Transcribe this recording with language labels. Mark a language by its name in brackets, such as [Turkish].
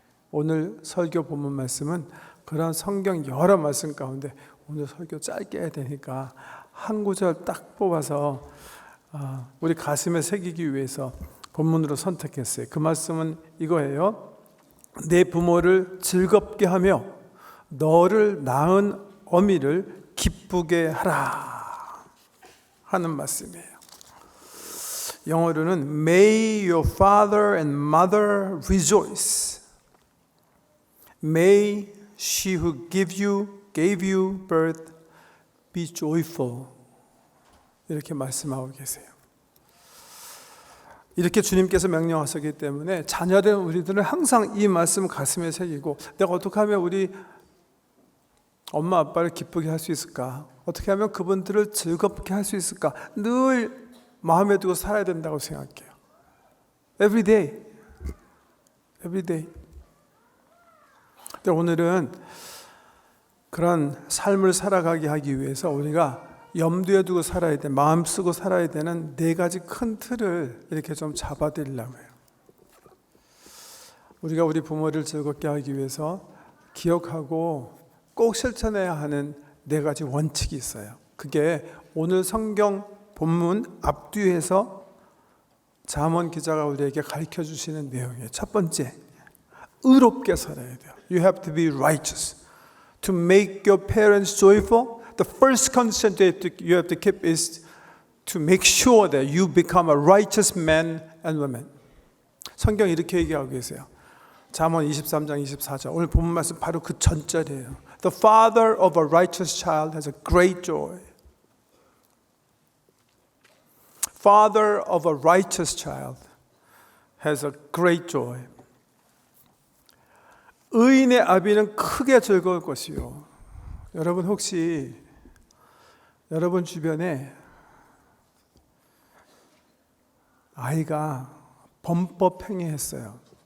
[Korean] 오늘 설교 본문 말씀은 그런 성경 여러 말씀 가운데 오늘 설교 짧게 해야 되니까 한 구절 딱 뽑아서 우리 가슴에 새기기 위해서 본문으로 선택했어요. 그 말씀은 이거예요. 내 부모를 즐겁게 하며 너를 낳은 어미를 기쁘게 하라 하는 말씀이에요. [English] 영어로는 May your father and mother rejoice. May she who gave you birth be joyful. [Korean] 이렇게 말씀하고 계세요. 이렇게 주님께서 명령하셨기 때문에 자녀된 우리들은 항상 이 말씀 가슴에 새기고, 내가 어떻게 하면 우리 엄마 아빠를 기쁘게 할 수 있을까? 어떻게 하면 그분들을 즐겁게 할 수 있을까? 늘 마음에 두고 살아야 된다고 생각해요. [English] Every day. Every day. [Korean] 근데 오늘은 그런 삶을 살아가게 하기 위해서 우리가 염두에 두고 살아야 돼, 마음 쓰고 살아야 되는 네 가지 큰 틀을 이렇게 좀 잡아드리려고 해요. 우리가 우리 부모를 즐겁게 하기 위해서 기억하고 꼭 실천해야 하는 네 가지 원칙이 있어요. 그게 오늘 성경 본문 앞뒤에서 잠언 기자가 우리에게 가르쳐 주시는 내용이에요. 첫 번째, 의롭게 살아야 돼요. [English] You have to be righteous. To make your parents joyful, the first condition you have to keep is to make sure that you become a righteous man and woman. [Korean] 성경 이렇게 얘기하고 계세요. 잠언 23장 24절. 오늘 본문 말씀 바로 그 전절이에요. [English] The father of a righteous child has a great joy. Father of a righteous child has a great joy. [Korean] 의인의 아비는 크게 즐거울 것이요. 여러분 혹시 여러분 주변에 아이가 범법 행위했어요.